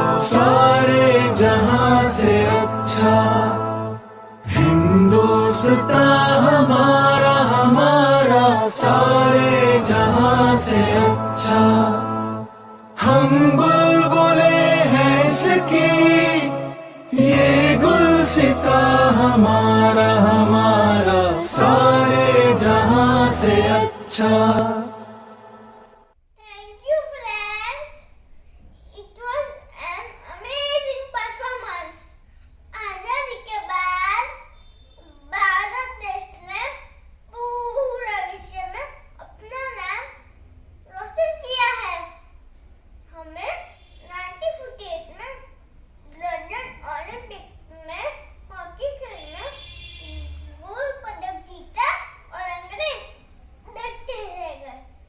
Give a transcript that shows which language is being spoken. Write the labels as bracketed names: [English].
[Hindi] सारे जहां से अच्छा हिंदुस्तान हमारा, हमारा सारे जहां से अच्छा। हम बुलबुले हैं इसकी, ये गुलसिता हमारा, हमारा सारे जहां से अच्छा। [English] Thank you, friends. It was an amazing performance. [Hindi] आजादी के बाद भारत देश ने पूरे विश्व में अपना नाम रोशन किया है। हमें 1948 में लंदन ओलंपिक में हॉकी खेलने गोल्ड पदक जीता और अंग्रेज देखते रह गए।